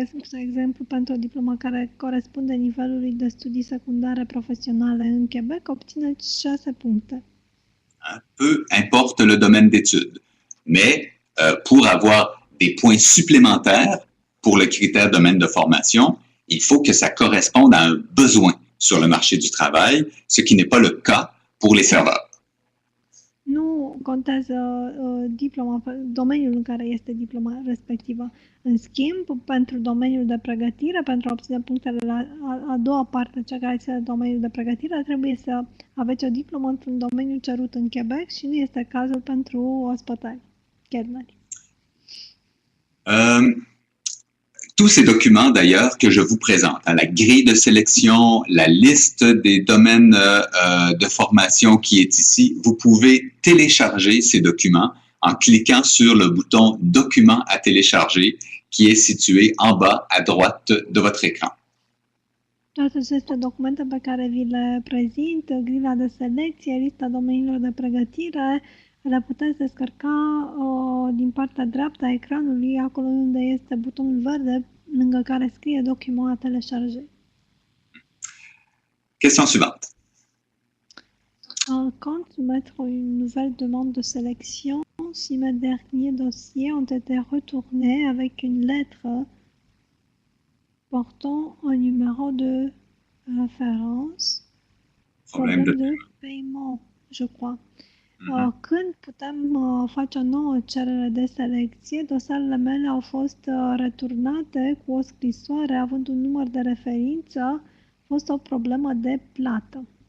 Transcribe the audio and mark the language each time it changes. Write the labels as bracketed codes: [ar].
[ro] De exemplu, pentru o diplomă care corespunde nivelului de studii secundare profesionale în Québec, obțineți 6 puncte. [fr] Peu importe le domaine d'études. Mais pour avoir des points supplémentaires pour le critère domaine de formation, il faut que ça corresponde à un besoin sur le marché du travail, ce qui n'est pas le cas pour les serveurs. [ro] Nu contează diploma, domeniul în care este diploma respectivă. În schimb, pentru domeniul de pregătire, pentru a obține punctele la a doua parte, cea care ține de domeniul de pregătire, trebuie să aveți o diplomă într-un domeniu cerut în Quebec și nu este cazul pentru ospătari, chelneri. [fr] Tous ces documents, d'ailleurs, que je vous présente, la grille de sélection, la liste des domaines de formation qui est ici, vous pouvez télécharger ces documents en cliquant sur le bouton « Documents à télécharger » qui est situé en bas à droite de votre écran. [ro] Toate aceste documente pe care vi le prezint, grila de selecție, lista domeniilor de pregătire, le puteți descărca din partea dreaptă a ecranului, acolo unde este butonul verde, lângă care scrie [fr] document à télécharger. Question suivante. Quand soumettre une nouvelle demande de sélection, si mes derniers dossiers ont été retournés avec une lettre portant un numéro de référence, problème de paiement, je crois. [ro] Când putem face o nouă cerere de selecție, dosarele mele au fost returnate cu o scrisoare având un număr de referință, a fost o problemă de plată.